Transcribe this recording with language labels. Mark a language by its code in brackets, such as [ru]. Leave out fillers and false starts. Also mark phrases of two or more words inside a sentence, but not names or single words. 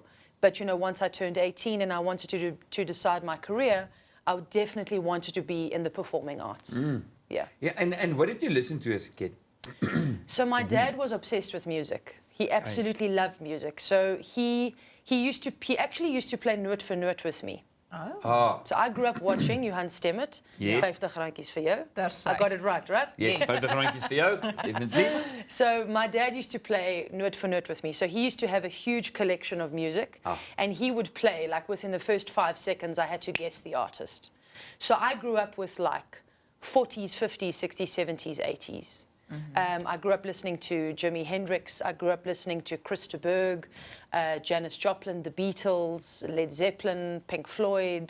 [en] But, you know, once I turned 18 and I wanted to decide my career, I would definitely wanted to be in the performing arts. Yeah. Yeah, and what did you listen to as a kid? So my dad was obsessed with music. He absolutely loved music. So he actually used to play noot vir noot with me. Ah, So I grew up watching Johan Stemmet. Yes. [af] 50 randjies vir jou. [en] That's I got it right? [af] yes, 50 randjies vir jou, [en] definitely. So my dad used to play noot vir noot with me. So he used to have a huge collection of music. And he would play, like within the first 5 seconds, I had to guess the artist. So I grew up with like 40s, 50s, 60s, 70s, 80s. I grew up listening to Jimi Hendrix. I grew up listening to Christa Berg, Janis Joplin, the Beatles, Led Zeppelin, Pink Floyd.